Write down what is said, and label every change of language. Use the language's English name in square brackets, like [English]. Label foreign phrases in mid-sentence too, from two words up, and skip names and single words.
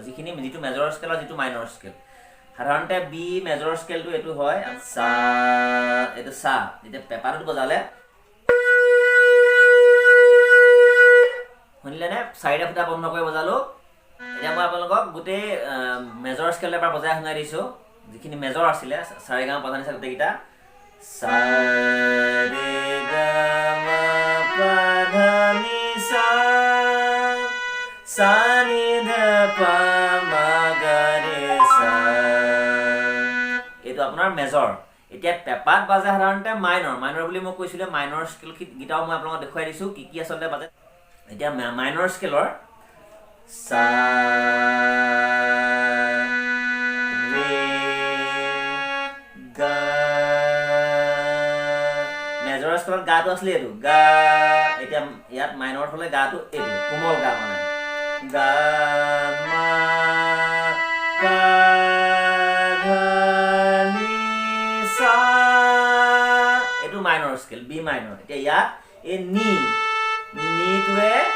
[Assamese] যিটো মেজৰ স্কেল আৰু যিটো মাইনৰ স্কেল, সাধাৰণতে বি মেজৰ স্কেলটো এইটো হয়, চা, এইটো চা। যেতিয়া পেপাৰটোত বজালে, শুনিলেনে? 4টা ফুটা বন্ধ কৰি বজালোঁ। এতিয়া মই আপোনালোকক গোটেই মেজৰ স্কেল এবাৰ বজাই শুনাই দিছোঁ, যিখিনি মেজৰ আছিলে, 4 গা 5 নিচা গোটেইকেইটা। sa re ga ma pa dha ni sa sa ni dha pa ma ga re sa এইটো আপোনাৰ মেজৰ এতিয়া পেপাত বাজে সাধাৰণতে মাইনৰ বুলি মই কৈছিলো মাইনৰ স্কেল গিটাও মই আপোনালোকক দেখুৱাই দিছো কি কি আচলতে বাজে এতিয়া মাইনৰ স্কেলৰ সা ৰে গা মেজৰ স্কেলত গাটো আছিলে এইটো গা এতিয়া ইয়াত মাইনত হলে গাটো এইটো কোমল গা মানে গা মা পা এইটো মাইনৰ স্কেল বি মাইনৰ এতিয়া ইয়াত এই নিটোৱে